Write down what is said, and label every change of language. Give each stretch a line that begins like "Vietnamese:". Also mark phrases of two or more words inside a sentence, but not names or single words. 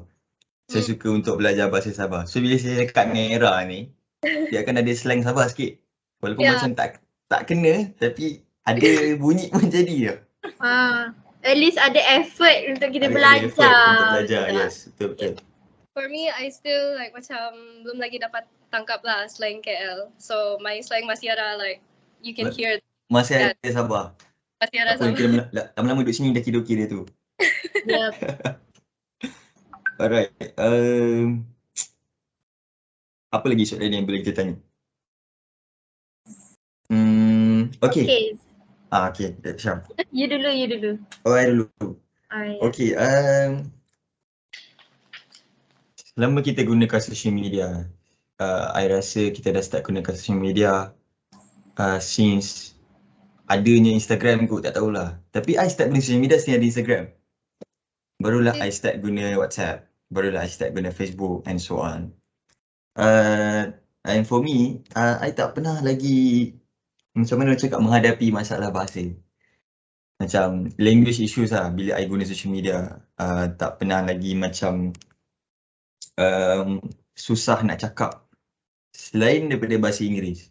Malay: Saya suka untuk belajar bahasa Sabah. So bila saya cakap dengan Era ni, dia akan ada slang Sabah sikit. Walaupun macam tak kena, tapi ada bunyi pun jadi je.
English: At least
Malay: ada effort untuk kita belajar. Untuk belajar, yes. Betul.
English: For me, I still
Malay: macam belum lagi dapat tangkap lah slang KL.
English: So my slang
Malay: masih ada
English: you can hear.
Malay: Masih ada Sabah. Masih ada Sabah. Lama-lama duduk sini dah kira-kira tu. Yep. Alright. Apa lagi soalan yang boleh kita tanya? Okay. Okay, Syam. You dulu. Oh, I dulu. Okay, selama kita gunakan
English: social media,
Malay: I rasa kita dah start gunakan
English: social media
Malay: since adanya Instagram kot, tak tahulah. Tapi I start guna
English: social media
Malay: since ada Instagram. Barulah I start guna WhatsApp. Barulah I start guna Facebook
English: and so on.
Malay: And for me, I tak pernah lagi macam mana cakap menghadapi masalah bahasa. Macam
English: language issues
Malay: lah bila I guna social media. Tak pernah lagi macam susah nak cakap selain daripada bahasa Inggeris.